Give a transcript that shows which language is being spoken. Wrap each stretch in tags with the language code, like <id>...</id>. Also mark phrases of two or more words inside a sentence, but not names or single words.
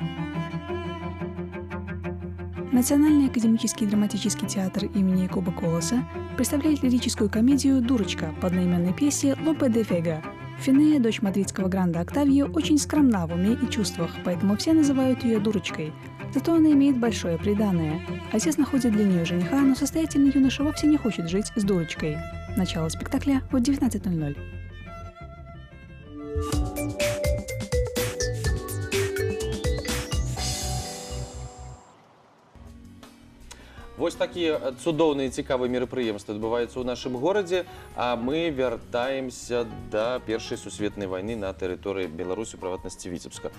<ru>Национальный академический драматический театр имени Якуба Колоса представляет лирическую комедию «Дурочка» по одноименной пьесе «Лопе де Вега». Финея, дочь мадридского гранда Октавио, очень скромна в уме и чувствах, поэтому все называют ее «дурочкой». Зато она имеет большое приданое. Отец находит для нее жениха, но состоятельный юноша вовсе не хочет жить с дурочкой. Начало спектакля в 19:00.</ru> <be>Вось такія цудоўныя і цікавыя мерапрыемствы адбываюцца ў нашым горадзе, а мы вяртаемся да першай сусветнай вайны на тэрыторыі Беларусі, у прыватнасці Віцебска.</be>